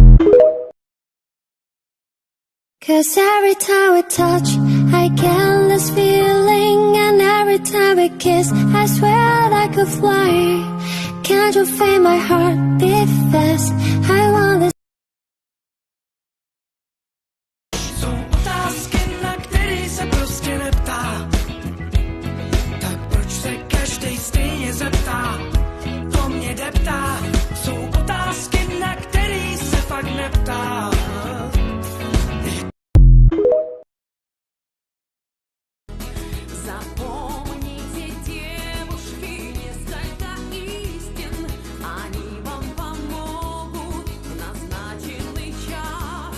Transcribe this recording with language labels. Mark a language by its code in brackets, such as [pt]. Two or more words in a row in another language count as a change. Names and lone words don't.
[en] 'Cause every time we touch, I get this feeling. And every time we kiss, I swear I could fly. Can't you feel my heart beat fast? I want this. [cs] Jsou otázky, na který se prostě neptá. Tak proč se každej stejně zeptá? To mě deptá. Jsou otázky, na který se fakt neptá. [ru] Запомните, девушки, несколько истин. Они вам помогут в назначенный час.